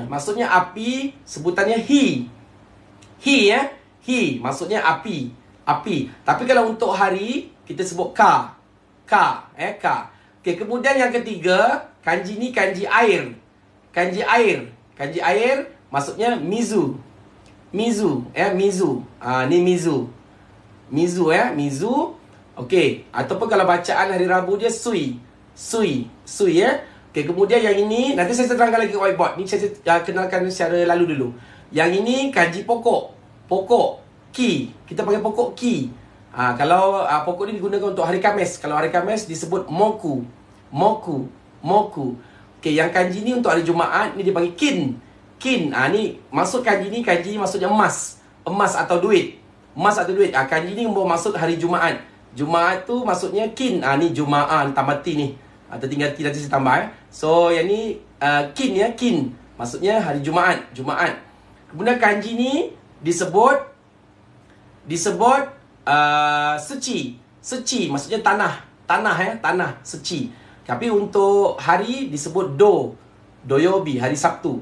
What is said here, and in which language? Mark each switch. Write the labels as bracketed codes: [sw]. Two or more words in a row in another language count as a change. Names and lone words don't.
[ms] Maksudnya api, sebutannya hi. Ya. Hi maksudnya api. Tapi kalau untuk hari, kita sebut ka. Ka. Okey, kemudian yang ketiga, kanji ni kanji air. Kanji air maksudnya mizu. Ya, mizu. Ni mizu. Mizu. Okey, ataupun kalau bacaan hari Rabu dia sui ya. Okey, kemudian yang ini nanti saya terangkan lagi whiteboard. Ni saya kenalkan secara lalu dulu. Yang ini kanji pokok. Ki. Kita panggil pokok ki. Kalau pokok ni digunakan untuk hari Khamis. Kalau hari Khamis disebut moku. Okey, yang kanji ni untuk hari Jumaat ni dipanggil kin. Ni maksud kanji ni maksudnya emas. Emas atau duit. Kanji ni bermaksud hari Jumaat. Jumaat tu maksudnya kin. Ni Jumaat tamati ni. Tertinggal ti nanti saya tambah So yang ni kin ya, kin. Maksudnya hari Jumaat. Kemudian kanji ni disebut seci maksudnya tanah seci. Tapi untuk hari disebut doyobi, hari Sabtu.